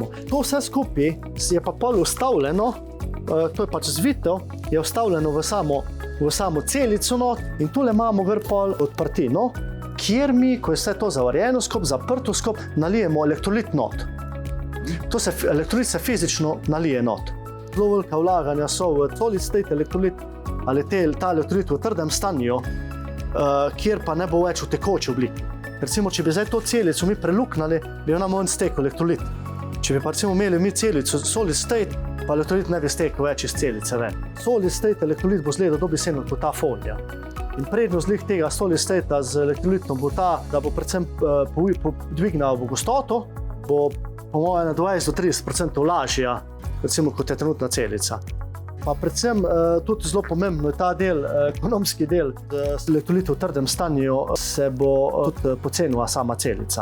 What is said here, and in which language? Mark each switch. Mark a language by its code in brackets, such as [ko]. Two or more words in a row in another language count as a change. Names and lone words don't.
[sl] To vse skupaj je pa pol ustavljeno, to je pač zvito, je ustavljeno v samo celico not in tule imamo gor pol odprtino, kjer mi, ko je vse to zavarjeno skup, zaprto skup, nalijemo elektrolit not. Elektrolit se fizično nalije not. Zelo velika vlaganja so v [en] solid state [sl] elektrolit ali ta elektrolit v trdem stanju, kjer pa ne bo več v tekoči obliki. Recimo, če bi zdaj to celico mi preluknali, bi jo nam on stekel elektrolit. Če bi pa recimo imeli mi celico [en] solid state, [sl] pa elektrolit ne bi stekel več iz celice ven. [en] Solid state [sl] elektrolit bo zgledal dobesedno kot ta folija. In prednost tega [en] solid state [sl] z elektrolitom bo ta, da bo predvsem dvignal gostoto, bo po mojem na 20-30% lažja, recimo kot je trenutna celica. Pa predvsem tudi zelo pomembno je ta del, ekonomski del, z elektrolitom v trdem stanju se bo tudi pocenila sama celica.